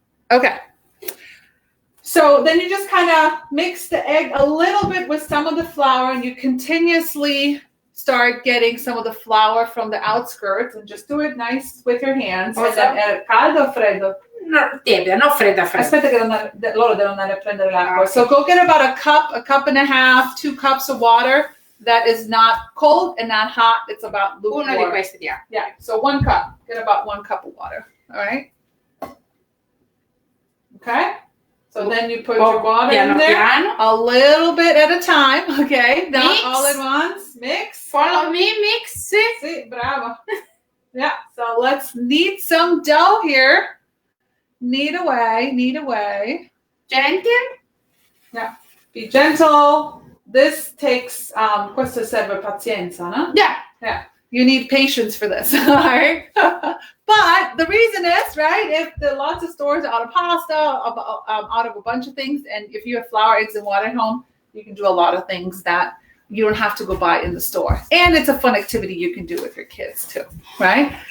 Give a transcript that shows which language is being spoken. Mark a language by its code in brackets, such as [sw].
[en] Okay. So then you just kind of mix the egg a little bit with some of the flour, and you continuously start getting some of the flour from the outskirts, and just do it nice with your hands. And then, [it] caldo o freddo? No, tiepida, non fredda. Aspetta che loro devono andare a prendere l'acqua. [en] So go get about a cup and a half, 2 cups of water that is not cold and not hot. It's about lukewarm. [it] Uno di questi, yeah. [en] Yeah, so 1 cup. Get about 1 cup of water. All right? Okay? So then you put your water in there, a little bit at a time, okay? Not mix. All at once. Mix. Follow me, mix. Sí, bravo. Yeah, so let's knead some dough here. knead away, knead away. Gentle. Be gentle. This takes, [it] questo serve pazienza, no? [en] Yeah. You need patience for this, all right? But the reason is, right, if lots of stores are out of pasta, out of a bunch of things, and if you have flour, eggs, and water at home, you can do a lot of things that you don't have to go buy in the store. And it's a fun activity you can do with your kids too, right?